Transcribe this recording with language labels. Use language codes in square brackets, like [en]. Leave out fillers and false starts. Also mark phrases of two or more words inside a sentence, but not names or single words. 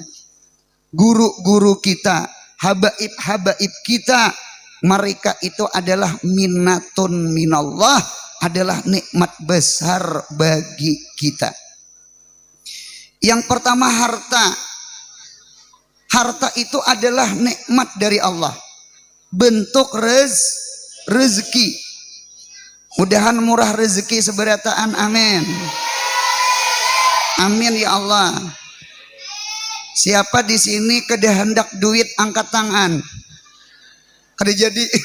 [id] Guru-guru kita, habaib-habaib kita, mereka itu adalah [ar] منة من الله, [id] adalah nikmat besar bagi kita. Yang pertama harta. Harta itu adalah nikmat dari Allah. Bentuk rezeki. [bjn] Mudahan murah rezeki seberataan. [ar] آمين. آمين يا الله. [bjn] Siapa di sini kada hendak duit angkat tangan? Kada jadi.